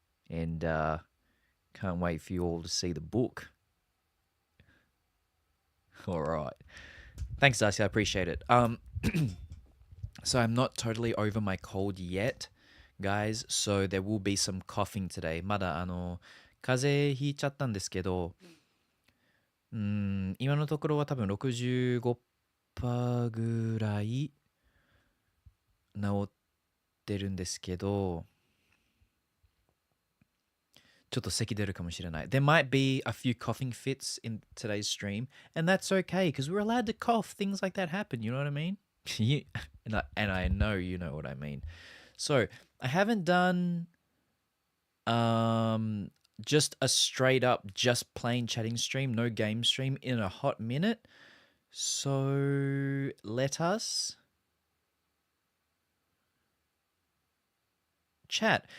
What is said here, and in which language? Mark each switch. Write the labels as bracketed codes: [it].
[en] And can't wait for you all to see the book. All right. Thanks, Darcy. I appreciate it. So I'm not totally over my cold yet, guys. So there will be some coughing today. [ja] まだ風邪ひいちゃったんですけど、今のところは多分65%ぐらい治ってるんですけど、ちょっと咳出るかもしれない。 [en] There might be a few coughing fits in today's stream, and that's okay because we're allowed to cough. Things like that happen. You know what I mean? And I know you know what I mean. So I haven't done just a straight up just plain chatting stream, no game stream in a hot minute. So let us chat.